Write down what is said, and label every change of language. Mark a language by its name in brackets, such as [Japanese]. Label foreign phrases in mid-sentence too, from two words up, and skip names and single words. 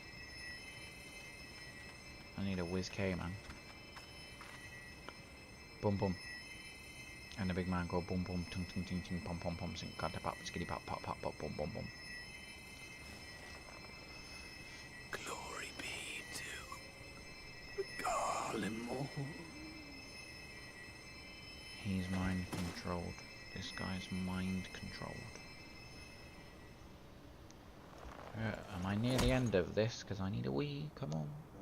[English] I need a whiz K, man. Boom boom. And the big man go boom boom ting ting ting ting pom pom pom sing cut pop skitty pop pop pop pop boom boom boom. Glory be to Garlemore. He's mind controlled. This guy's mind controlled. Am I near the end of this? Because I need a wee. Come on.